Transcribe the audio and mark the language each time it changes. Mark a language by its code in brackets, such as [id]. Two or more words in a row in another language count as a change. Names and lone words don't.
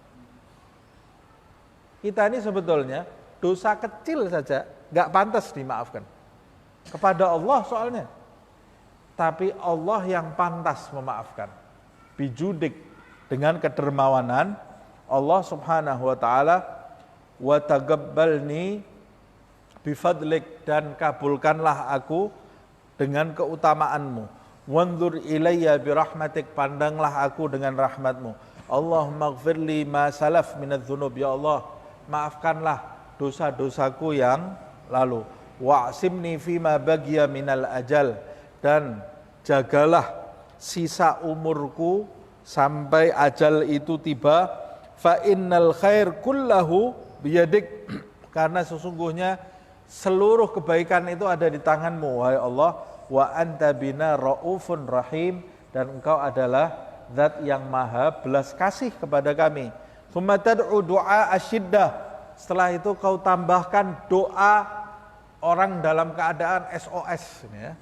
[id] Kita ini sebetulnya dosa kecil saja nggak pantas dimaafkan. Kepada Allah soalnya. Tapi Allah yang pantas memaafkan. Bijudik, dengan kedermawanan, [ar] الله سبحانه وتعالى وتقبلني بفضلك, [id] dan kabulkanlah aku dengan keutamaanmu. [ar] وانظر إلي برحمتك, [id] pandanglah aku dengan rahmatmu. [ar] اللهم اغفر لي ما سلف من الذنوب, [id] ya Allah, maafkanlah dosa-dosaku yang lalu. [ar] واعصمني فيما بقي من الأجل, [id] dan jagalah sisa umurku sampai ajal itu tiba. [ar] فإن الخير كله بيدك, [id] karena sesungguhnya seluruh kebaikan itu ada di tanganmu, wahai Allah. [ar] وأنت بنا رءوف رحيم, [id] dan engkau adalah zat yang maha belas kasih kepada kami. [ar] ثم تدعو دعاء الشدة, [id] setelah itu kau tambahkan doa orang dalam keadaan SOS ini ya.